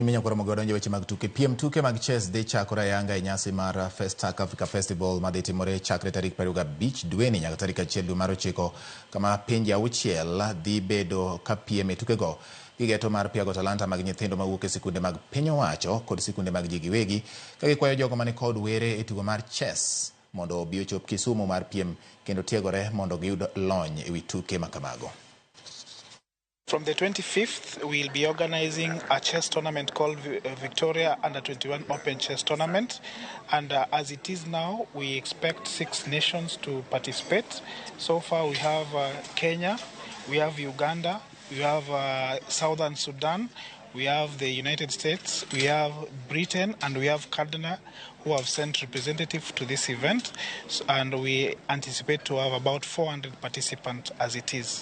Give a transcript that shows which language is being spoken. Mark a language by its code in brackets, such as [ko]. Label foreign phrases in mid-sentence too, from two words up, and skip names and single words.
[luo] Minya kwa Ramogi wadonje weche mag tuke. Piem tuke mag chess dhi chakore ayanga e nyasi mar FESTAC Africa Festival madhi timore chakre tarik 25 dweni nyaka tarik 1 dwe mar 9 kama pinje 6 dhi bedo ka piem e tukego. Gigeto mar piago talanta mag nyithindo mawuok e sikunde mag piny owacho kod sikunde mag ji giwegi ka gikwayo jogo mani kod were e tugo mar chess mondo obi ochop Kisumu mar piem kendo tiegore mondo giyud lony e wi tuke makamago. [en] From the 25th, we'll be organizing a chess tournament called Victoria Under-21 Open Chess Tournament. And as it is now, we expect 6 nations to participate. So far, we have Kenya, we have Uganda, we have Southern Sudan, we have the United States, we have Britain, and we have Canada, who have sent representatives to this event, and we anticipate to have about 400 participants as it is.